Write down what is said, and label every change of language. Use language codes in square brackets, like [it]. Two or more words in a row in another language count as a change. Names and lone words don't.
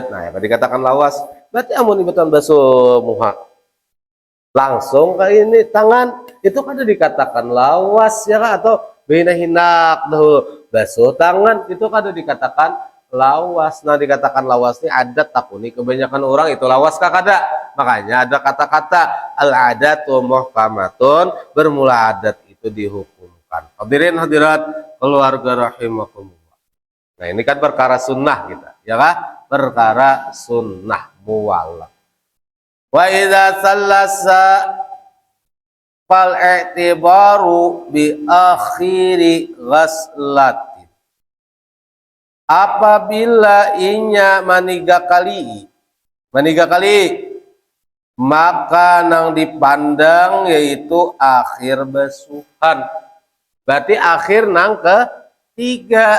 [bjn] Nah ya dikatakan lawas, berarti amun ibutan basuh muha langsung kayak ini tangan, itu kan dikatakan lawas ya kan, atau bina hinak dahulu basuh tangan, itu kan dikatakan lawas. Nah dikatakan lawas ini adat takuni kebanyakan orang itu lawas kah kada. [id] Makanya ada kata-kata [ar] العادة محكمة, [id] bermula adat itu dihukumkan. Hadirin hadirat keluarga rahimakumullah. Nah ini kan perkara sunnah kita, ya kan? Perkara sunnah muwallah. [ar] وإذا ثلث فالاعتبار بآخر غسلة. [bjn] Apabila inya maniga kali, maka nang dipandang yaitu akhir basuhan. Berarti akhir nang ketiga.